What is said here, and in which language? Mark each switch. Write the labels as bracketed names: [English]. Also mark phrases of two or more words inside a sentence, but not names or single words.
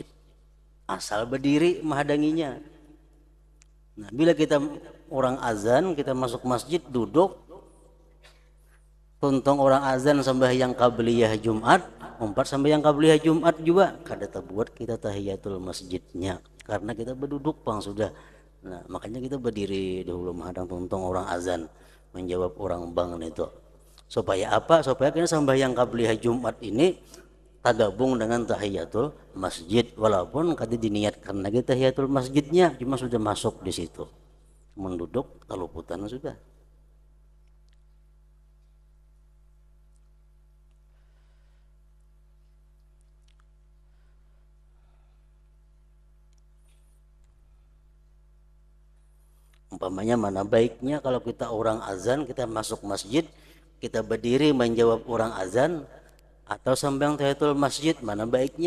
[Banjar] Asal berdiri menghadanginya. Nah, bila kita orang azan, kita masuk masjid duduk, tuntung orang azan sembahyang qabliyah Jumat, sembahyang qabliyah Jumat juga kada tabuat kita tahiyatul masjidnya karena kita berduduk bang sudah. Nah, makanya kita berdiri dahulu menghadang tuntung orang azan menjawab orang bang itu. Supaya apa? Supaya kita sembahyang qabliyah Jumat ini tergabung dengan tahiyatul masjid, walaupun kata diniatkan lagi tahiyatul masjidnya cuma sudah masuk di situ, menduduk keluputan sudah. Umpamanya mana baiknya kalau kita orang azan, kita masuk masjid, kita berdiri menjawab orang azan, atau sambil tahiyatul masjid, mana baiknya?